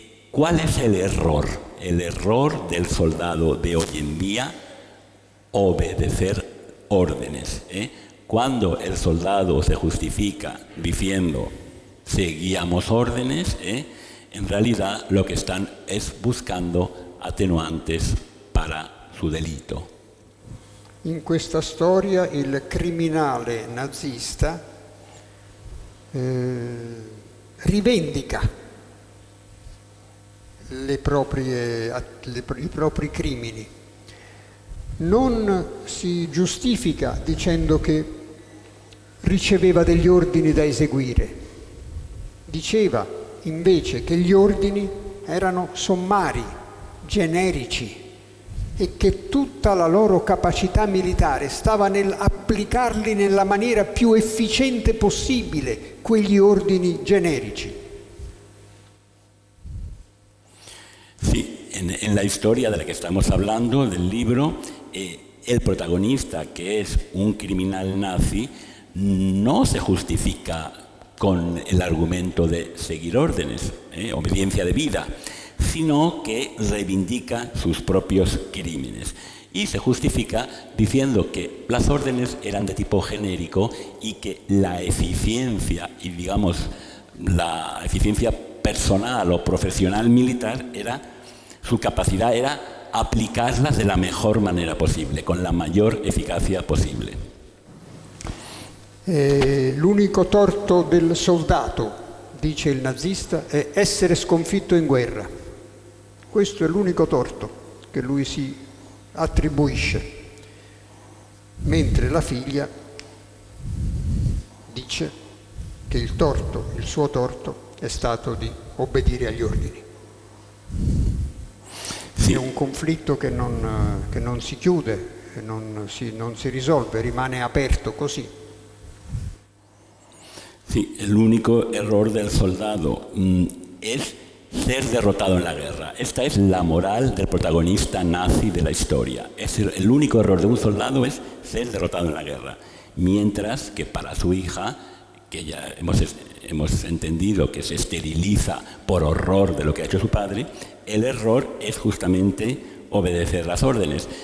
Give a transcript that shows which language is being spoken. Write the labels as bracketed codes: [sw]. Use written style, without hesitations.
[es] ¿Cuál es el error? El error del soldado de hoy en día: obedecer órdenes. Cuando el soldado se justifica diciendo seguíamos órdenes, en realidad lo que están es buscando atenuantes para su delito. [it] In questa storia il criminale nazista rivendica i propri crimini, non si giustifica dicendo che riceveva degli ordini da eseguire, diceva invece che gli ordini erano sommari, generici, e che tutta la loro capacità militare stava nell'applicarli nella maniera più efficiente possibile, quegli ordini generici. [es] Sí, en la historia de la que estamos hablando, del libro, el protagonista, que es un criminal nazi, no se justifica con el argumento de seguir órdenes, obediencia de vida, sino que reivindica sus propios crímenes. Y se justifica diciendo que las órdenes eran de tipo genérico y que la eficiencia, y digamos la eficiencia personal o profesional militar, su capacidad era aplicarlas de la mejor manera posible, con la mayor eficacia posible. [it] L'unico torto del soldato, dice il nazista, è essere sconfitto in guerra. Questo è l'unico torto che lui si attribuisce, mentre la figlia dice che il suo torto è stato di obbedire agli ordini. Sì. È un conflitto che non si chiude, non si risolve, rimane aperto così. [es] Sí, el único error del soldado es ser derrotado en la guerra. Esta es la moral del protagonista nazi de la historia. El único error de un soldado es ser derrotado en la guerra. Mientras que para su hija, que ya hemos entendido que se esteriliza por horror de lo que ha hecho su padre, el error es justamente obedecer las órdenes.